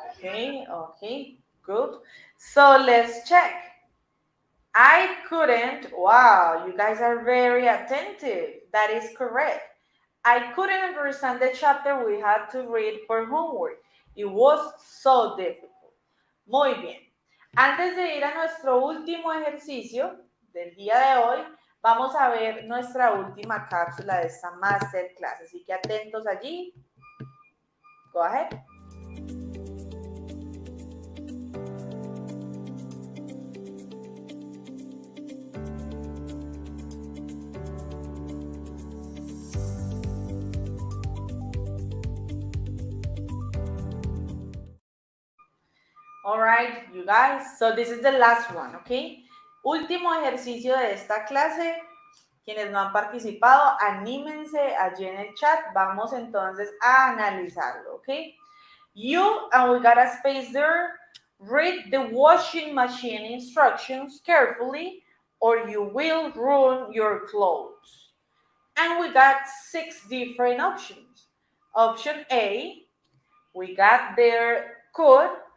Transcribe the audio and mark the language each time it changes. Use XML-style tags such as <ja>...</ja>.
<en>Okay, good. So let's check. I couldn't, wow, you guys are very attentive. That is correct. I couldn't understand the chapter we had to read for homework. It was so difficult.</en> <es>Muy bien. Antes de ir a nuestro último ejercicio del día de hoy, vamos a ver nuestra última cápsula de esta masterclass. Así que atentos allí.</es> <en>Go ahead. All right, you guys. So this is the last one, okay?</en> <es>Último ejercicio de esta clase. Quienes no han participado, anímense allí en el chat. Vamos entonces a analizarlo, okay?</es> <en>You, and we got a space there, read the washing machine instructions carefully or you will ruin your clothes. And we got 6 different options. Option A, we got there could.</en>